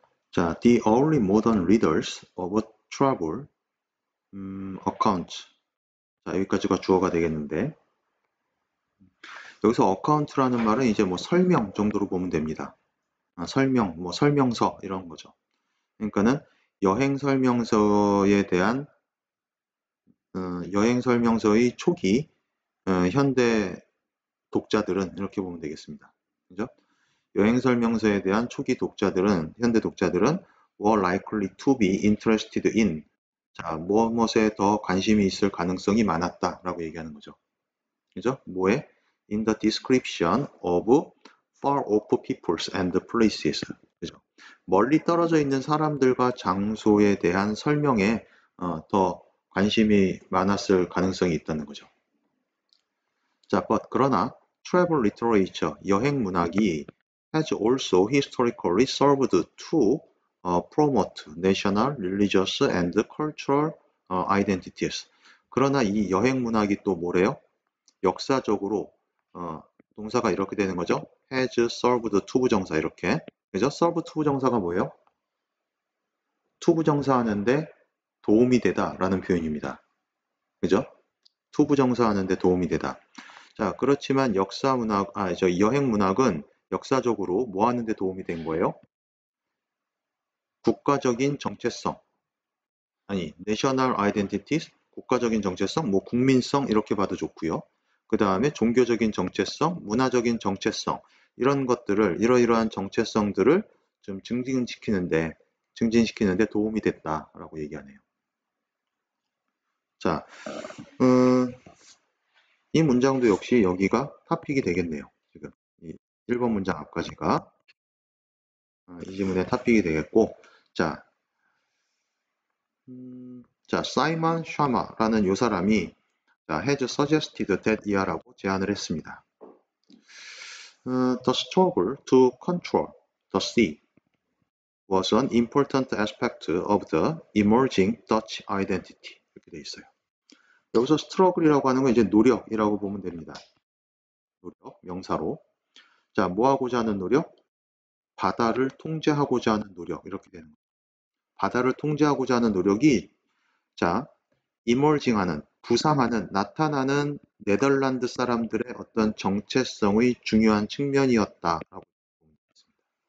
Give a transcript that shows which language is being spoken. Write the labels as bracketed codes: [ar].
[en] 자, the early modern readers of travel accounts. [ko] 자, 여기까지가 주어가 되겠는데 여기서 account라는 말은 이제 뭐 설명 정도로 보면 됩니다. 설명, 뭐 설명서 이런 거죠. 그러니까는 여행 설명서에 대한 여행 설명서의 초기 현대 독자들은 이렇게 보면 되겠습니다. 그죠? 여행 설명서에 대한 초기 독자들은 현대 독자들은 [en] were likely to be interested in [ko] 자, 무엇에 더 관심이 있을 가능성이 많았다라고 얘기하는 거죠. 그죠? 뭐에? [en] In the description of far off peoples and places. [ko] 그죠? 멀리 떨어져 있는 사람들과 장소에 대한 설명에 더 관심이 많았을 가능성이 있다는 거죠. [en] 자, [ko] 그러나 [en] travel literature, [ko] 여행 문학이 [en] has also historically served to promote national, religious and cultural identities. [ko] 그러나 이 여행 문학이 또 뭐래요? 역사적으로 동사가 이렇게 되는 거죠. [en] has served to [ko] 부정사 이렇게. 그죠? serve to 부정사가 뭐예요? to 부정사 하는데 도움이 되다 라는 표현입니다. 그죠? to 부정사 하는데 도움이 되다. 자, 그렇지만 역사 문학, 여행 문학은 역사적으로 뭐 하는데 도움이 된 거예요? 국가적인 정체성, national identities, 국가적인 정체성, 뭐 국민성 이렇게 봐도 좋고요. 그 다음에 종교적인 정체성, 문화적인 정체성 이런 것들을 이러이러한 정체성들을 좀 증진시키는데 도움이 됐다라고 얘기하네요. 자, 이 문장도 역시 여기가 토픽이 되겠네요. 지금 이 1번 문장 앞까지가 이 지문의 토픽이 되겠고, 자, 사이먼 샤마라는 요 사람이 [en] has suggested that [ko] 이하라고 제안을 했습니다. [en] The struggle to control the sea was an important aspect of the emerging Dutch identity. [ko] 이렇게 돼 있어요. 여기서 struggle이라고 하는 건 이제 노력이라고 보면 됩니다. 노력, 명사로. 자, 뭐 하고자 하는 노력? 바다를 통제하고자 하는 노력. 이렇게 되는 거예요. 바다를 통제하고자 하는 노력이 자, 이멀징하는, 부상하는, 나타나는 네덜란드 사람들의 어떤 정체성의 중요한 측면이었다라고 보면 되겠습니다.